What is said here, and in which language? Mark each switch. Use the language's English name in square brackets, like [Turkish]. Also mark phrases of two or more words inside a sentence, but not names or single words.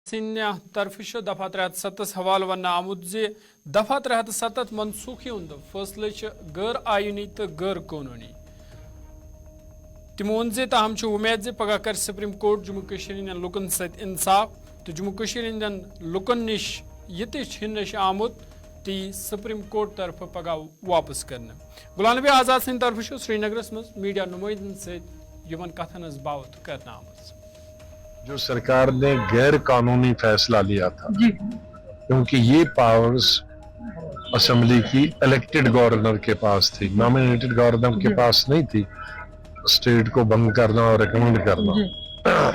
[Kashmiri] तरफ दफा 307 हवाल वन आमुद दफा 307 मनसूखी हूं फैसले गैर आयनी तो गैर कानूनी तमो वोन ताहम उम्मीद पगह कर सुप्रीम कोर्ट जम्मू कश्मीर लुकन सत इंसाफ तो जम्मू कश्मीर लुकन निश ये आमुत ती सुप्रीम कोर्ट तरफ पगह वापस करने गुलाम नबी आज़ाद सद तरफ श्रीनगर मज मीडिया नुमाइंदन सत कथन बावत करना [Hindi] जो सरकार ने गैर कानूनी फैसला लिया था क्योंकि ये पावर्स असेंबली की [English] elected governor [Hindi] के पास थी, [English] nominated governor [Hindi] के पास नहीं थी स्टेट को भंग करना और रिकमेंड करना।